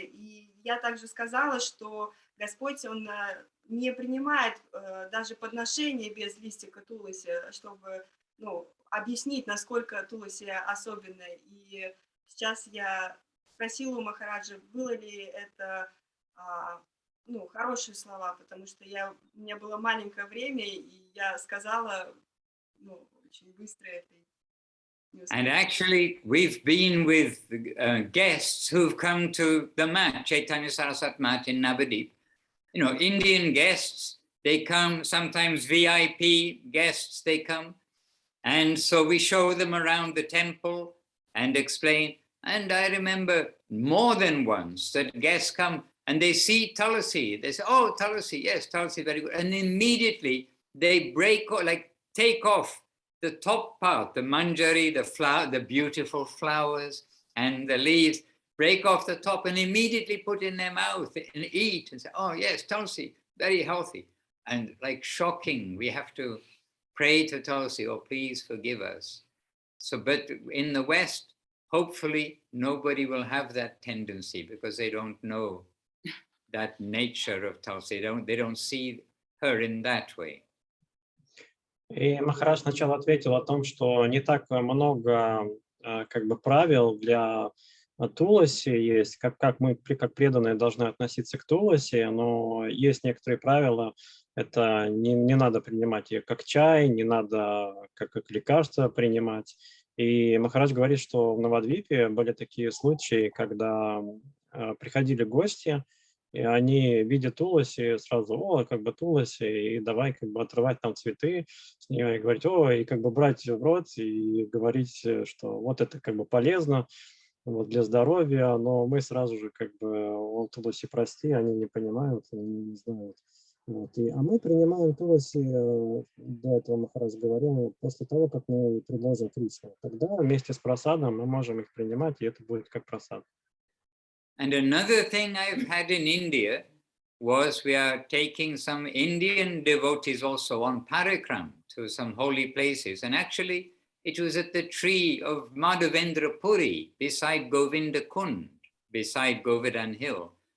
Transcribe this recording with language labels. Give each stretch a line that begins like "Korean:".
Russian: И я также сказала, что Господь, Он не принимает даже подношения без листика Туласи, чтобы объяснить, насколько Туласи особенно. И сейчас я спросила у Махараджа, было ли это хорошие слова, потому что у меня было маленькое время, и я сказала очень быстро это.
English: And actually, we've been with guests who've come to the mat, Chaitanya Saraswat mat in Navadip. You know, Indian guests, they come, sometimes VIP guests, they come. And so we show them around the temple and explain. And I remember more than once that guests come and they see tulsi. They say, oh, tulsi, yes, tulsi, very good. And immediately they take off the top part, the manjari, the flower, the beautiful flowers and the leaves, break off the top and immediately put in their mouth and eat and say, oh, yes, tulsi, very healthy. And like shocking, we have to pray to tulsi, oh, please forgive us. So, but in the West, hopefully nobody will have that tendency because they don't know that nature of tulsi. They don't see her in that way.
Russian: И Махарадж сначала ответил о том, что не так много правил для Туласи есть, как мы, как преданные, должны относиться к Туласи, но есть некоторые правила. Это не надо принимать ее как чай, не надо как лекарство принимать. И Махарадж говорит, что в Навадвипе были такие случаи, когда приходили гости, и они видят Туласи, сразу, Туласи, и давай отрывать там цветы с нее, и говорить, и брать в рот, и говорить, что вот это полезно, для здоровья, но мы сразу же Туласи, прости, они не понимают, они не знают. А мы принимаем Туласи, до этого Махарадж говорил, после того, как мы предложим Кришну. Тогда вместе с прасадом мы можем их принимать, и это будет как прасад.
English: And another thing I've had in India was we are taking some Indian devotees also on parikram to some holy places. And actually, it was at the tree of Madhavendra Puri beside Govinda Kund, beside Govardhan Hill.